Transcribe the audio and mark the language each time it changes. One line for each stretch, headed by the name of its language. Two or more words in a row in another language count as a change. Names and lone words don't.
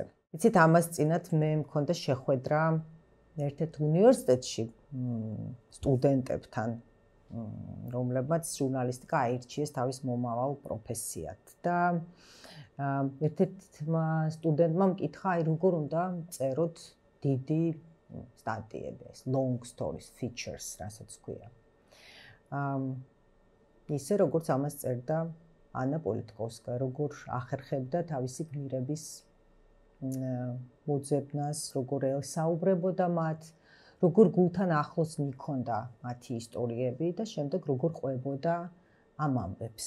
Georgian: იცით, ამას წინათ მე მქონდა შეხვედრა ერთ-ერთ უნივერსიტეტში სტუდენტებთან რომლებმაც ჟურნალისტიკა აირჩიეს თავის მომავალ პროფესიად და ერთ-ერთმა სტუდენტმა მკითხა, აი როგორ უნდა წეროთ დიდი სტატიები,
English: long stories, features,
Georgian: რასაც ქვია. ისე როგორც ამას წერდა ანა პოლიტკოვსკაია, როგორ ახერხებდა თავისი გმირების მოძებნას, როგორ ელსაუბრებოდა მათ, როგორ გულთან ახლოს მიქონდა მათი ისტორიები და შემდეგ როგორ ყვებოდა ამ ამბებს.